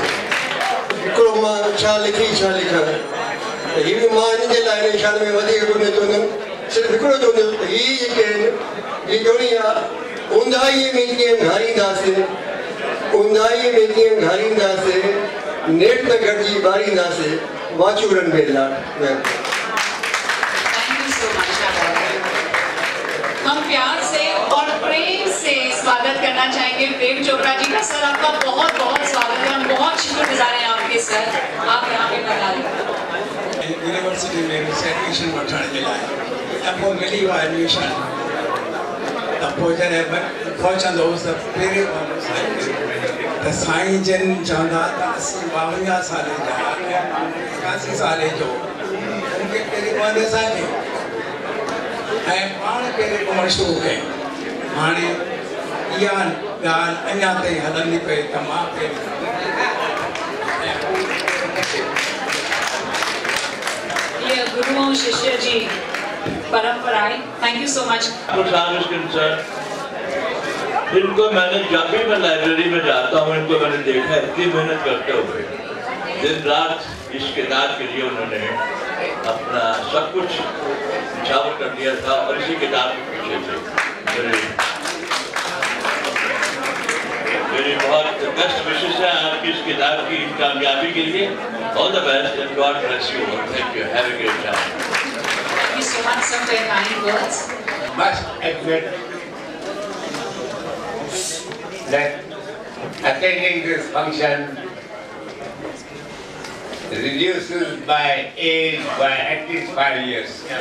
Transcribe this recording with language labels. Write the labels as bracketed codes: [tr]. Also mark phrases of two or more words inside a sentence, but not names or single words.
[sd] हिकिड़ो मां छा लिखां त हीअ बि मां हिन जे लाइ हिन शान में वधीक कोन चवंदुमि, सिर्फ़ु हिकिड़ो चवंदुमि त हीअ जेके आहिनि हीअ जोड़ी आहे, ऊंदाईअ में कीअं घारींदासीं, ऊंदाईअ में कीअं घारींदासीं, नेट त गॾिजी ॿारींदासीं, वाचूरनि में लाट। [hi] हम प्यार से और प्रेम से स्वागत करना चाहेंगे प्रेम चोपड़ा जी का। सर आपका बहुत बहुत स्वागत है, हम बहुत शुक्रगुजार हैं आपके सर, आप यहाँ पे बता दें। [sd] यूनिवर्सिटी में एडमिशन वठण जे लाइ त पोइ मिली वियो एडमिशन, त पोइ जॾहिं पहुचंदो हुउसि त पहिरें त साईं जन चवंदा त 52 साले जा 81 साले जो मूंखे पहिरीं पवंदे असांखे ऐं पाण पहिरें घुमणु शुरू कयूं। हाणे इहा ॻाल्हि अञा ताईं हलंदी पई त मां [hi] ये गुरुओं शिष्य जी परंपराएं। [en] Thank you so much. [hi] इनको मैंने जब भी मैं लाइब्रेरी में जाता हूँ इनको मैंने देखा है इतनी मेहनत करते हुए, दिन रात इस किताब के लिए उन्होंने अपना सब कुछ निछावर कर दिया था और इसी किताब के पीछे से मेरी बहुत बेस्ट विशेष है आपकी इस किताब की कामयाबी के लिए। [en] All the best and God bless you. Thank you. Have a great time. Thank you so much for your kind words. Much admit that attending this function reduces my age by at least 5 years.